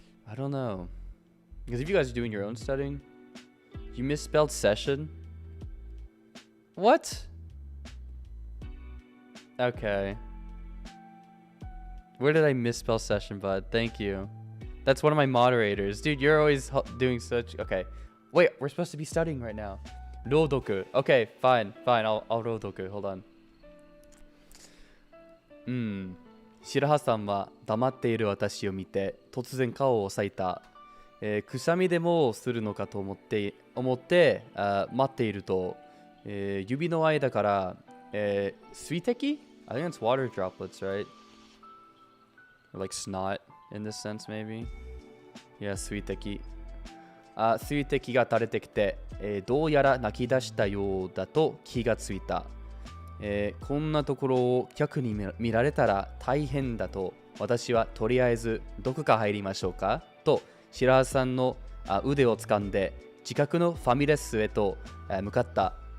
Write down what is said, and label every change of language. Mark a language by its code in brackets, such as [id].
[en] I don't know. Because if you guys are doing your own studying, you misspelled session. What? Okay. Where did I misspell session, bud? Thank you. That's one of my moderators. Dude, you're always doing such... Okay. Wait, we're supposed to be studying right now. [ja] 朗読 [en] Okay, fine, I'll [ja] 朗読 [en] Hold on [ja] 白羽さんは黙っている私を見て突然顔を押さえた、くしゃみでもするのかと思って、待っていると、指の間から、水滴 [en] I think it's water droplets, right? Or like snot in this sense, maybe? [ja] Yeah, 水滴。水滴が垂れてきて、どうやら泣き出したようだと気がついた。こんなところを客に見られたら大変だと、私はとりあえずどこか入りましょうかと、白羽さんの腕を掴んで近くのファミレスへと向かった。